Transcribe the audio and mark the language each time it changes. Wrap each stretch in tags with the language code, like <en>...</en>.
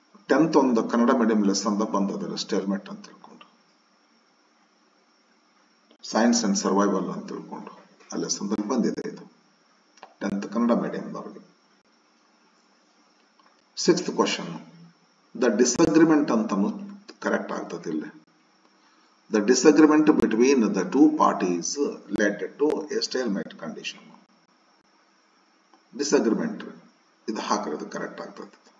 <kn>10th ಒಂದು Kannada medium lesson ಬಂದದ ಸ್ಟೇಲ್ಮೇಟ್ ಅಂತ ತಿಳ್ಕೊಂಡು, ಸೈನ್ಸ್ ಅಂಡ್ ಸರ್ವೈವಲ್ ಅಂತ ತಿಳ್ಕೊಂಡು ಆ ಲೆಸನ್ದಲ್ಲಿ ಬಂದಿದೆ ಇದು, 10th Kannada ಮೀಡಿಯಂದವ್ರಿಗೆ. 6th question, the disagreement ಅಂತನೂ ಕರೆಕ್ಟ್ ಆಗ್ತದೆ ಇಲ್ಲಿ.</kn> <en>The disagreement between the two parties led to a stalemate condition.</en> <kn>Disagreement ಇದು ಹಾಕಿರೋದು ಕರೆಕ್ಟ್ ಆಗ್ತದೆ.</kn>